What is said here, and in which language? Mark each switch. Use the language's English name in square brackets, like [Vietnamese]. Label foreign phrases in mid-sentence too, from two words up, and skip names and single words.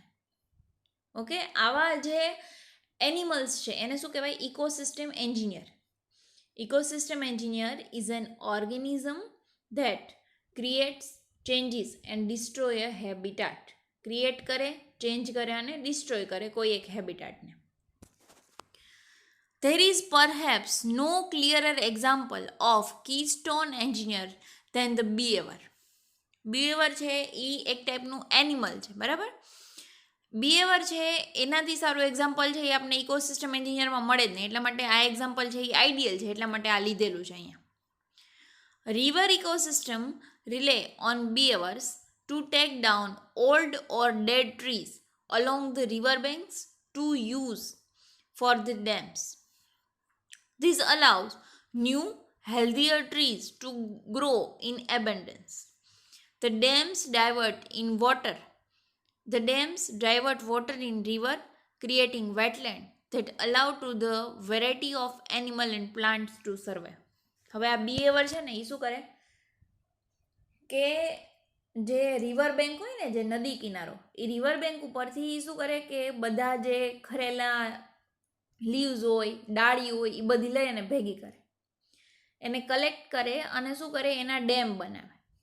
[Gujarati] ઓકે, આવા જે એનિમલ્સ છે એને શું કહેવાય, [English] ecosystem engineer. ecosystem engineer is an organism that creates, changes and destroy a habitat. [Gujarati] ક્રિએટ કરે, ચેન્જ કરે અને ડિસ્ટ્રોય કરે કોઈ એક હેબિટેટને. [English] There is perhaps no clearer example of keystone engineer than the beaver. [Gujarati] beaver છે એ એક ટાઈપનું એનિમલ છે, બરાબર. beaver છે એનાથી સારું એક્ઝામ્પલ છે એ આપણે [English] ecosystem engineerમાં [Gujarati] મળે જ નહીં, એટલા માટે આ એક્ઝામ્પલ છે એ આઈડિયલ છે, એટલા માટે આ લીધેલું છે અહીંયા. [English] river ecosystem rely on beavers to take down old or dead trees along the river banks to use for the dams. This allows new, healthier trees to grow in abundance. The dams divert water in river, creating wetland that allow to the variety of animal and plants to survive. [Gujarati] હવે આ beaver છે ને એ શું કરે કે જે [English] river bank [Gujarati] હોય ને, જે નદી કિનારો, એ [English] river bank [Gujarati] ઉપરથી શું કરે કે બધા જે ખરેલા લીવ્સ હોય, ડાળી હોય, એ બધી લઈ અને ભેગી કરે, એને કલેક્ટ કરે અને શું કરે, એના ડેમ બનાવે.